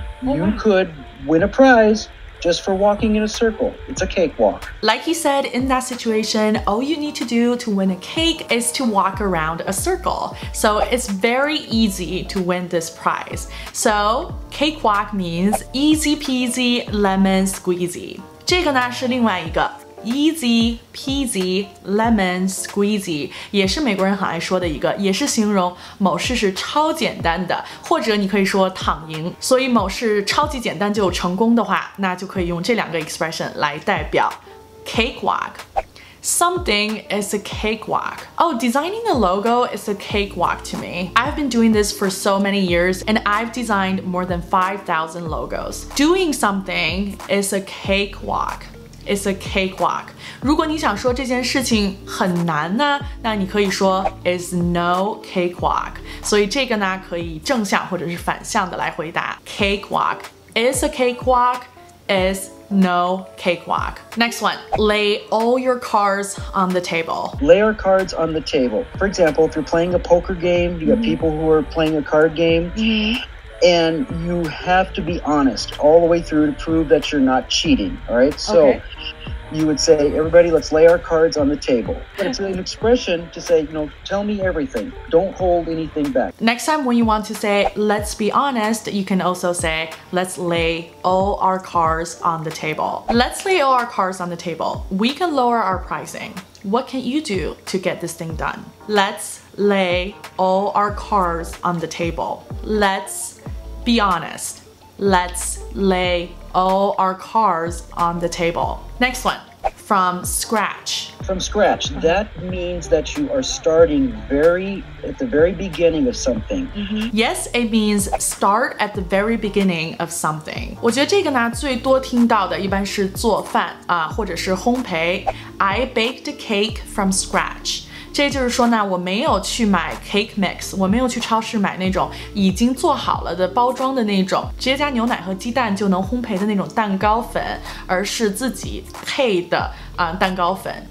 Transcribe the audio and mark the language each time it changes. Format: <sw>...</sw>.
<en>You could win a prize just for walking in a circle. It's a cakewalk. Like he said, in that situation, all you need to do to win a cake is to walk around a circle. So it's very easy to win this prize. So cakewalk means easy peasy lemon squeezy.</en> <zh>这个呢是另外一个</zh> <en>Easy peasy lemon squeezy</en> <zh>也是美国人很爱说的一个，也是形容某事是超简单的，或者你可以说躺赢。所以某事超级简单就有成功的话，那就可以用这两个 expression 来代表 cakewalk.</zh> <en>Something is a cakewalk. Oh, designing a logo is a cakewalk to me. I've been doing this for so many years and I've designed more than 5,000 logos. Doing something is a cakewalk. It's a cakewalk.</en> <zh>如果你想说这件事情很难呢，那你可以说</zh> <en>is no cakewalk.</en> <zh>所以这个呢可以正向或者是反向的来回答。</zh> <en>Cakewalk is a cakewalk is no cakewalk. Next one, lay all your cards on the table. Lay our cards on the table. For example, if you're playing a poker game, you got people who are playing a card game, and you have to be honest all the way through to prove that you're not cheating, all right? So you would say, everybody, let's lay our cards on the table. But it's an expression to say, tell me everything. Don't hold anything back. Next time when you want to say, let's be honest, you can also say, let's lay all our cards on the table. Let's lay all our cards on the table. We can lower our pricing. What can you do to get this thing done? Let's lay all our cards on the table. Let's be honest. Let's lay all our cards on the table. Next one, from scratch. From scratch, that means that you are starting at the very beginning of something. Yes, it means start at the very beginning of something.</en> <zh>我觉得这个呢，最多听到的一般是做饭或者是烘焙。</zh> <en>I baked a cake from scratch.</en> <zh>这就是说呢，我没有去买 cake mix， 我没有去超市买那种已经做好了的包装的那种，直接加牛奶和鸡蛋就能烘焙的那种蛋糕粉，而是自己配的蛋糕粉。</zh>